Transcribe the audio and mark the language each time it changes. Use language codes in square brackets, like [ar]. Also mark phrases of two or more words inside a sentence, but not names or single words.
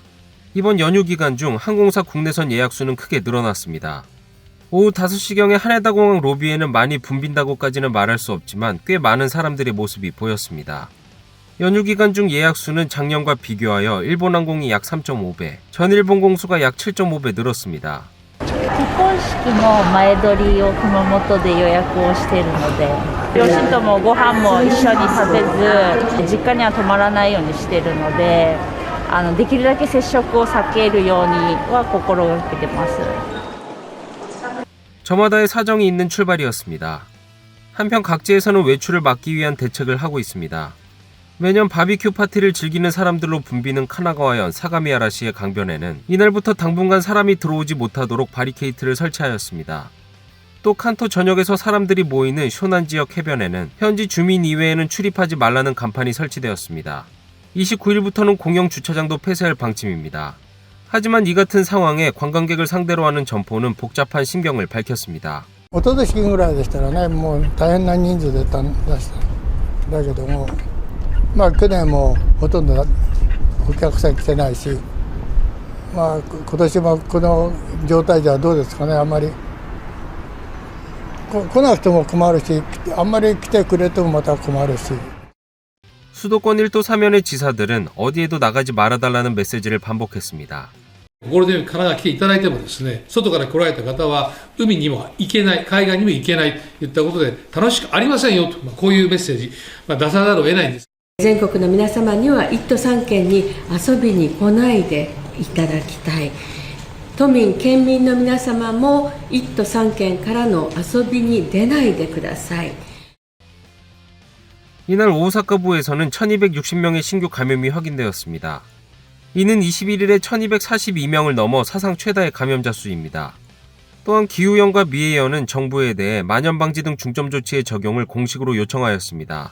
[ko] 이번 연휴 기간 중 항공사 국내선 예약 수는 크게 늘어났습니다. 오후 5시경에 하네다 공항 로비에는 많이 붐빈다고까지는 말할 수 없지만 꽤 많은 사람들의 모습이 보였습니다. 연휴 기간 중 예약 수는 작년과 비교하여 일본항공이 약 3.5배, 전일본 공수가 약 7.5배 늘었습니다. [ja] 結婚式の前撮りを熊本で予約をしているので両親ともご飯も一緒に食べず実家には泊まらないようにしているのでできるだけ接触を避けるようには心がけてます。 [ko] 저마다의 사정이 있는 출발이었습니다. 한편 각지에서는 외출을 막기 위한 대책을 하고 있습니다. 매년 바비큐 파티를 즐기는 사람들로 붐비는 카나가와현 사가미하라시의 강변에는 이날부터 당분간 사람이 들어오지 못하도록 바리케이트를 설치하였습니다. 또 칸토 전역에서 사람들이 모이는 쇼난 지역 해변에는 현지 주민 이외에는 출입하지 말라는 간판이 설치되었습니다. 29일부터는 공영 주차장도 폐쇄할 방침입니다. 하지만 이 같은 상황에 관광객을 상대로 하는 점포는 복잡한 심경을 밝혔습니다. [ja] 一昨年ぐらいでしたらね、もう大変な人数で出しただけども、去年もほとんどお客さん来てないし、今年もこの状態じゃどうですかね、あんまり来なくても困るし、あんまり来てくれてもまた困るし。 [ko] 수도권 1도 사면의 지사들은 어디에도 나가지 말아달라는 메시지를 반복했습니다. [ja] ゴールデンウィークから来ていただいてもですね、外から来られた方は海にも行けない、海外にも行けないといったことで楽しくありませんよと、こういうメッセージ、出さざるを得ないんです。全国の皆様には1都3県に遊びに来ないでいただきたい。都民、県民の皆様も1都3県からの遊びに出ないでください。 [ko] 이날 오사카부에서는 1260명의 신규 감염이 확인되었습니다. 이는 21일에 1242명을 넘어 사상 최다의 감염자 수입니다. 또한 기후현과 미해현은 정부에 대해 만연방지 등 중점 조치의 적용을 공식으로 요청하였습니다.